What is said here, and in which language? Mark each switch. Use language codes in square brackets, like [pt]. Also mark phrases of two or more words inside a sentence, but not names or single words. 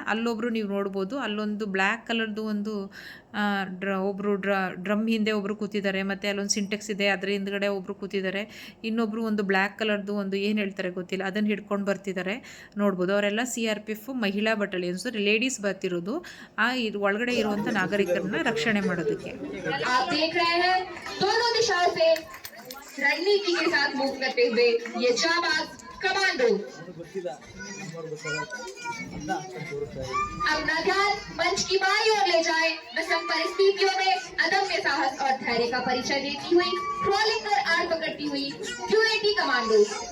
[kn] ಅಲ್ಲೊಬ್ಬರು ನೀವು ನೋಡ್ಬೋದು, ಅಲ್ಲೊಂದು [en] black colour [kn] ಒಂದು ಒಬ್ಬರು ಡ್ರಮ್ ಹಿಂದೆ ಒಬ್ಬರು ಕೂತಿದ್ದಾರೆ, ಮತ್ತು ಅಲ್ಲೊಂದು ಸಿಂಟೆಕ್ಸ್ ಇದೆ, ಅದರ ಹಿಂದ್ಗಡೆ ಒಬ್ಬರು ಕೂತಿದ್ದಾರೆ. ಇನ್ನೊಬ್ಬರು ಒಂದು [en] black colour [kn] ಒಂದು ಏನು ಹೇಳ್ತಾರೆ ಗೊತ್ತಿಲ್ಲ, ಅದನ್ನು ಹಿಡ್ಕೊಂಡು ಬರ್ತಿದ್ದಾರೆ ನೋಡ್ಬೋದು. ಅವರೆಲ್ಲ CRPF ಮಹಿಳಾ ಬಟಾಲಿಯನ್ಸ್, ಲೇಡೀಸ್ ಬರ್ತಿರೋದು ಆ ಒಳಗಡೆ ಇರುವಂಥ ನಾಗರಿಕರನ್ನ ರಕ್ಷಣೆ ಮಾಡೋದಕ್ಕೆ. [hi] रणनीति के साथ मूव करते हुए ये जाबाज कमांडो अपना ध्यान मंच की बाई ओर ले जाए। विषम परिस्थितियों में अदम्य साहस और धैर्य का परिचय देती हुई ट्रॉलिंग कर आड़ पकड़ती हुई QAT कमांडो।